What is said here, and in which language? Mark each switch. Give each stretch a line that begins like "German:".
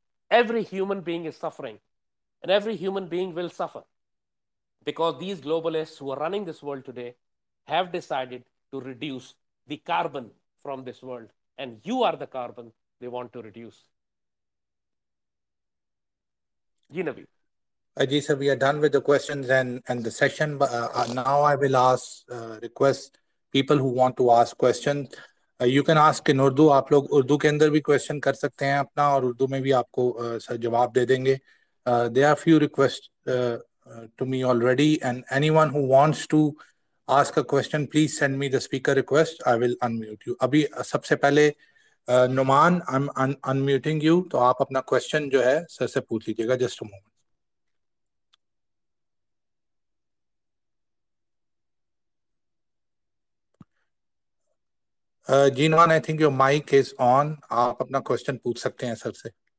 English: Every human being is suffering, and every human being will suffer because these globalists who are running this world today have decided to reduce the carbon from this world, and you are the carbon they want to reduce. Ji, Ji sir, we are done with the questions and the session. But now I will request people who want to ask questions. You can ask in Urdu.
Hindi: आप लोग उर्दू के अंदर भी question कर सकते हैं अपना, और उर्दू में भी आपको सर जवाब दे देंगे.
English: There are few requests to me already, and anyone who wants to ask a question, please send me the speaker request. I will unmute you.
Hindi: अभी सबसे पहले नुमान,
English: I'm unmuting you,
Hindi: तो आप अपना क्वेश्चन जो है सर से पूछ लीजिएगा.
English: Just a moment. Jinwan, I think your mic is on.
Hindi: आप अपना क्वेश्चन पूछ सकते हैं सर से.